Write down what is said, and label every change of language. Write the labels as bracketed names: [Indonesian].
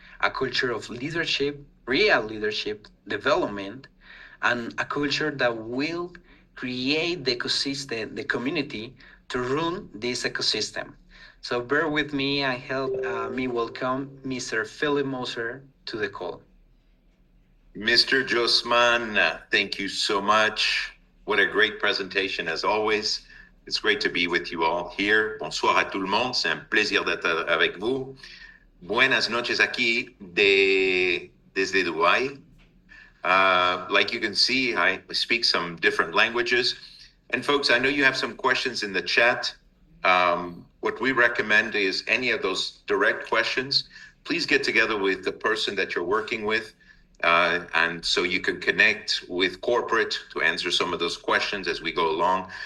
[English] A culture of leadership, real leadership, development, and a culture that will create the ecosystem, the community to run this ecosystem. So bear with me and help me welcome Mr. Philip Moser to the call. Mr. Josman, thank you so much. What a great presentation as always. It's great to be with you all here. [French] Bonsoir à tout le monde. C'est un plaisir d'être avec vous. [Spanish] Buenas noches aquí desde Dubai. [English] Like you can see, I speak some different languages. And folks, I know you have some questions in the chat. What we recommend is any of those direct questions, please get together with the person that you're working with. And so you can connect with corporate to answer some of those questions as we go along.